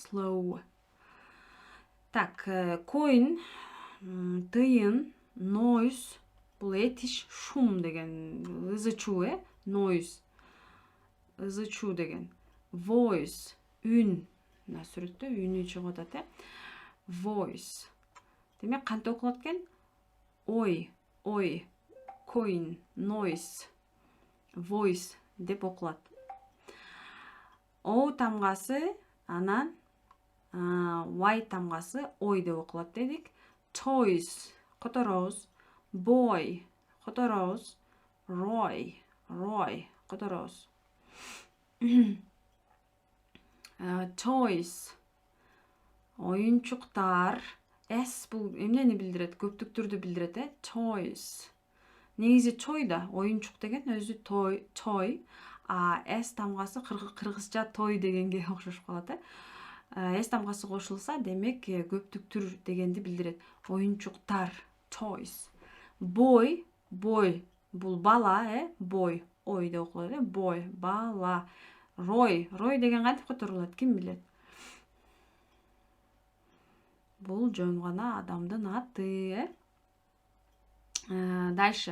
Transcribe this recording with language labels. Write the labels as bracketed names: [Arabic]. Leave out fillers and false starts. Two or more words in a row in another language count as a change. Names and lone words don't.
[Kyrgyz] Slow. Так, coin, тыйын, noise, бул этиш, шум деген, ызы-чуу, noise, ызы-чуу деген. Voice, үн, мына сүрөттө үнү чыгып атат, Voice. Демек кантип окулат экен? Ой, [English] coin, noise, voice [Kyrgyz] деп окулат. O тамгасы, анан Y тамгасы ой деп окулат дедик. Toys, которобуз. Boy, которобуз. Roy, которобуз. Toys, оюнчуктар. S бул эмнени билдирет? Көптүктүрдү билдирет, Toys. Негизи toy да, оюнчук деген өзү toy. S тамгасы кыргызча той дегенге окшошуп калат, S тамгасы кошулса, демек көптүктүр дегенди билдирет. Оюнчуктар, [English] toys. Boy, [Kyrgyz] бул бала, boy, ой деп окулат, boy, бала. Roy деген кантип которулат, ким билет? Бул жөн гана адамдын аты, Дальше.